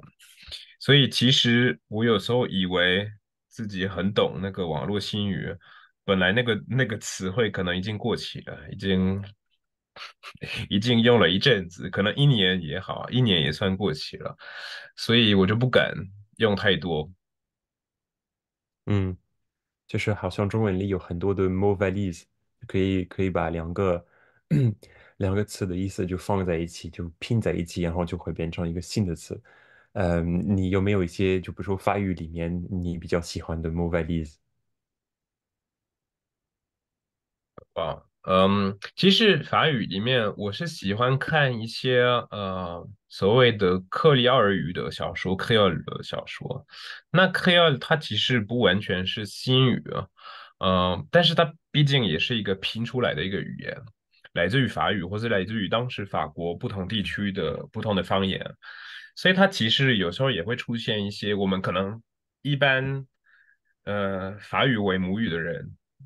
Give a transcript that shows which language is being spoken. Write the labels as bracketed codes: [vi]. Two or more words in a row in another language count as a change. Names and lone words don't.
[zh] 所以其实我有时候以为自己很懂那个网络新语，本来那个词汇可能已经过期了，已经用了一阵子，可能一年也好，一年也算过期了，所以我就不敢用太多。嗯。就是好像中文里有很多的 [fr] mot valise， [zh] 可以把两个词的意思就放在一起，就拼在一起，然后就会变成一个新的词。你有没有一些，就比如说法语里面你比较喜欢的 [fr] mot valise？ [zh] 啊，其实法语里面我是喜欢看一些所谓的克里奥尔语的小说，克里奥尔的小说。那克里奥尔它其实不完全是新语啊，但是它毕竟也是一个拼出来的一个语言，来自于法语或是来自于当时法国不同地区的不同的方言，所以它其实有时候也会出现一些我们可能一般法语为母语的人。